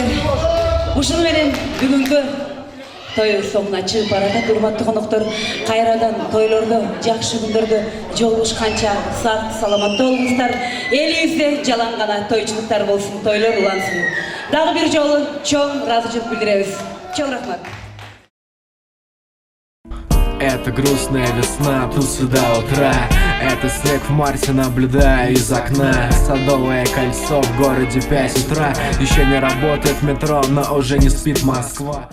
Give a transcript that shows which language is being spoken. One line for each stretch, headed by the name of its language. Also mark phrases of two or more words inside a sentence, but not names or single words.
Kyrgyz: Ушуну менен бүгүнкү тоюбуз соңуна чыгып баратат. Урматтуу коноктор, кайрадан тойлордо, жакшы күндөрдө жолугушканча сак саламатта болуңуздар. Элибизде жалаң гана тойчулуктар болсун, тойлор улансын. Дагы бир жолу чоң ыраазычылык билдиребиз. Чоң рахмат.
Russian: Это грустная весна, тусы до утра. Это снег в марте, наблюдаю из окна. Садовое кольцо в городе 5 утра. Еще не работает метро, но уже не спит Москва.